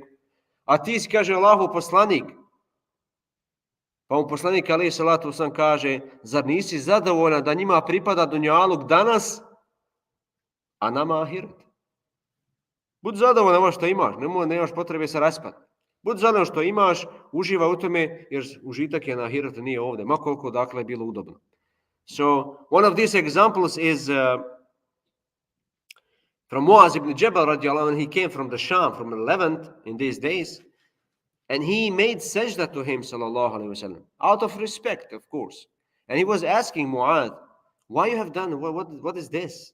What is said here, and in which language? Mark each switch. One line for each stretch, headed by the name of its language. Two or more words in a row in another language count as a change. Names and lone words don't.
Bosnian: A ti si, Allahov poslanik. Pa mu poslanik
Arabic: عليه الصلاة والسلام
Bosnian: kaže, zar nisi zadovoljan da njima pripada dunjaluk danas, a nama ahiret? Budi zadovoljan ovo što imaš, nemaš potrebe se raspati. Budi zadovoljan što imaš, uživa u tome, jer užitak je na ahiretu, nije ovdje, ma koliko, dakle, je bilo udobno.
English: So one of these examples is from Muaz ibn Jabal
Arabic: رضي الله عنه.
English: He came from the Sham, from the Levant in these days, and he made sajda to him,
Arabic: صلى الله عليه وسلم,
English: out of respect, of course. And he was asking Muaz, why you have done, what is this?